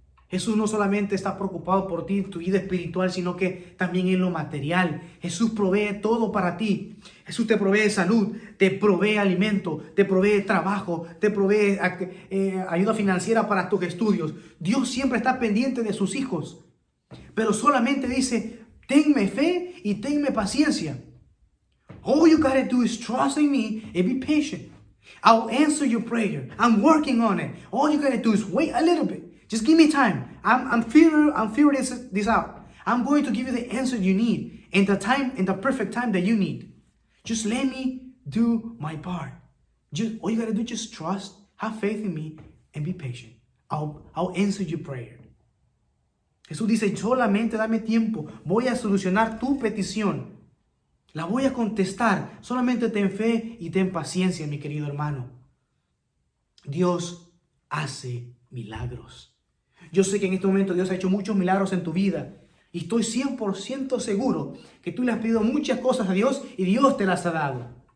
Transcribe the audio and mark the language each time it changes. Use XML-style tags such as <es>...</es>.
<es>Jesús no solamente está preocupado por ti, tu vida espiritual, sino que también en lo material. Jesús provee todo para ti. Jesús te provee salud, te provee alimento, te provee trabajo, te provee ayuda financiera para tus estudios. Dios siempre está pendiente de sus hijos. Pero solamente dice: tenme fe y tenme paciencia.</es> <en>All you gotta do is trust in me and be patient. I'll answer your prayer. I'm working on it. All you gotta do is wait a little bit. Just give me time. I'm figuring this out. I'm going to give you the answer you need in the perfect time that you need. Just let me do my part. All you gotta do is just trust, have faith in me, and be patient. I'll answer your prayer.</en> <es>Jesús dice: solamente dame tiempo. Voy a solucionar tu petición. La voy a contestar. Solamente ten fe y ten paciencia, mi querido hermano. Dios hace milagros. Yo sé que en este momento Dios ha hecho muchos milagros en tu vida. Y estoy 100% seguro que tú le has pedido muchas cosas a Dios y Dios te las ha dado.</es>